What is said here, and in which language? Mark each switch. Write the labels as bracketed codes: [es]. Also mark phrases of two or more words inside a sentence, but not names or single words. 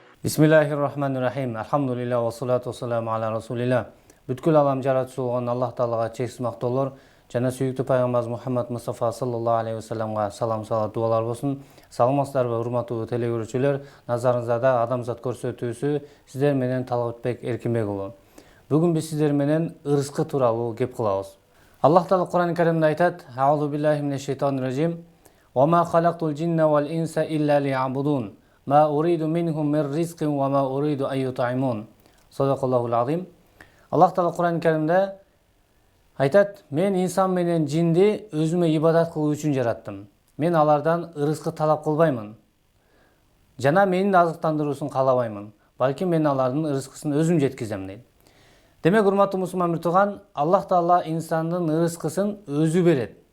[ar] بسم الله الرحمن الرحيم. الحمد لله والصلاة والسلام على رسول الله. [ky] Бүткүл алам жаратуучу болгон Аллах Таалага чексиз мактоолор жана сүйүктүү пайгамбарыбыз Мухаммад Мустафа [ar] صلى الله عليه وسلم [ky] салам салат дуалар болсун. Саламатсыздарбы урматтуу телегөрүүчүлөр? Назарыңызда адамзат көрсөтүүсү сиздер менен Талгатбек Эркинбек уулу. Бүгүн биз сиздер менен ырыскы тууралуу кеп кылабыз. Аллах Таала Кур'ан-ы Каримде айтат: [ar] "أعوذ بالله من الشيطان الرجيم. وما خلقت الجن والإنس إلا ليعبدون. ما أريد منهم من رزق وما أريد أن يطعمون." صدق الله العظيم. [ky] Аллах Таала Кур'ан-ы Каримде айтат: "Мен инсан менен жинди өзүмө ибадат кылуу үчүн жараттым. Мен алардан ырыскы талап кылбаймын. Жана менин азыктандыруусун каалабаймын. Балки мен алардын ырыскысын өзүм жеткизем" дейт. Демек, урматтуу мусулман биртуган, Аллах Таала инсандын ырыскысын өзү берет.